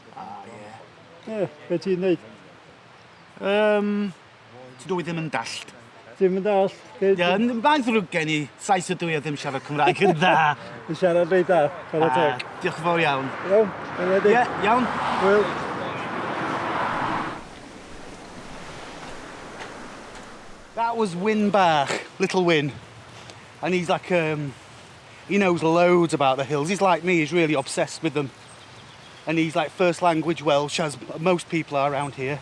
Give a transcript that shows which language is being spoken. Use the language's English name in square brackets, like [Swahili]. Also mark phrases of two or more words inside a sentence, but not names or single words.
[Welsh] Ie. Ie, be ti'n neud? Ti dwi ddim yn dallt. Ti'n mynd all? Ie, mae'n ddrwg gen i. Sais ydw i a ddim siarad Cymraeg yn dda. Yn siarad reit da, chwarae teg. Diolch yn fawr iawn. Iawn, yn Ie, iawn. Wel. [English] That was Wyn bach, little Wyn. And he's like, he knows loads about the hills. He's like me, he's really obsessed with them. And he's like first language Welsh, as most people are around here.